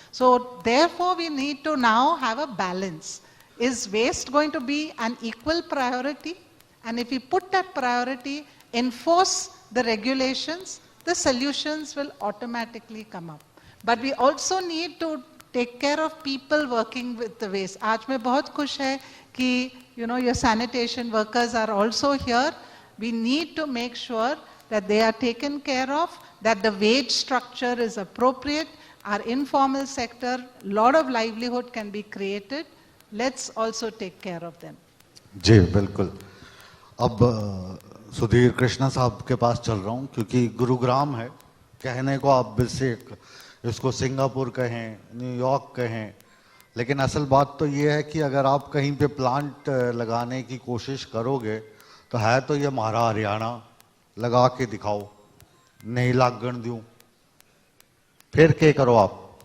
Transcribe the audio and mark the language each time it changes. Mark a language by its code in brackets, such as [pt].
[en] So therefore we need to now have a balance. Is waste going to be an equal priority? And if we put that priority, enforce the regulations, the solutions will automatically come up. But we also need to take care of people working with the waste. [hi] आज मैं बहुत खुश है कि [en] your sanitation workers are also here. We need to make sure that they are taken care of, that the wage structure is appropriate. Our informal sector, lot of livelihood can be created. Let's also take care of them. [hi] जी बिल्कुल. अब सुधीर कृष्णा साहब के पास चल रहा हूँ क्योंकि गुरुग्राम है, कहने को आप इसको सिंगापुर कहें, न्यूयॉर्क कहें, लेकिन असल बात तो ये है कि अगर आप कहीं पे प्लांट लगाने की कोशिश करोगे तो है तो ये हमारा हरियाणा, लगा के दिखाओ, नहीं लागण दूं, फिर क्या करो आप.